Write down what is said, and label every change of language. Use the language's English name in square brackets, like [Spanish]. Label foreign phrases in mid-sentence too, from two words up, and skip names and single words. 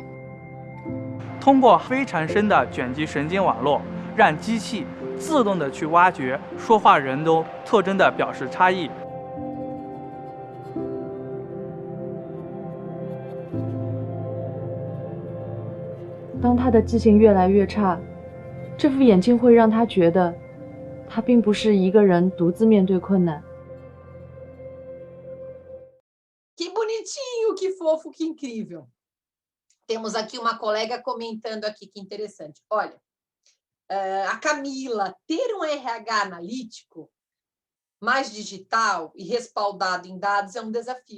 [Chinese] 通过非常深的卷积神经网络，让机器自动的去挖掘说话人的特征的表示差异。当他的记性越来越差，这副眼镜会让他觉得他并不是一个人独自面对困难。 [Portuguese] Que bonitinho, que fofo, que incrível. Temos aqui uma colega comentando aqui, que interessante. Olha, a Camila, ter um RH analítico mais digital e respaldado em dados é um desafio.